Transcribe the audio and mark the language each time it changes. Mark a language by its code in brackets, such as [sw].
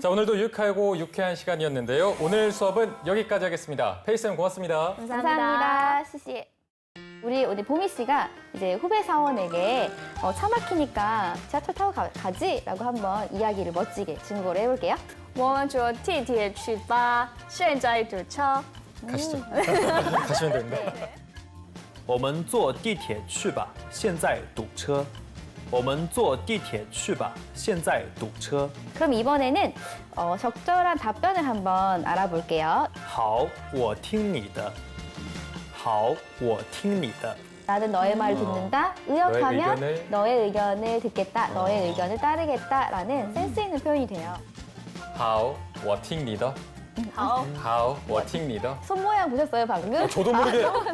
[ko] 자, 오늘도 유익하고 유쾌한 시간이었는데요. 오늘 수업은 여기까지 하겠습니다. 페이쌤 고맙습니다. 감사합니다. 시시. 우리 보미 씨가 이제 후배 사원에게 차 막히니까 지하철 타고 가지라고 한번 이야기를 멋지게 중국어로 해볼게요. [zh] 我们坐地铁去吧，现在堵车。 [ko] 가시죠. 가시면 됩니다. [zh] 我们坐地铁去吧，现在堵车。我们坐地铁去吧，现在堵车。 [ko] 그럼 이번에는 적절한 답변을 한번 알아볼게요. [zh] 好，我听你的。好，我听你的。 [ko] 나는 너의 말을 듣는다. 의역하면 의견을- 너의 의견을 듣겠다. 너의 의견을 따르겠다라는 센스 있는 표현이 돼요. [zh] How,我听你的.How, 我听你的. [ko] 손 모양 보셨어요 방금? 저도 모르게.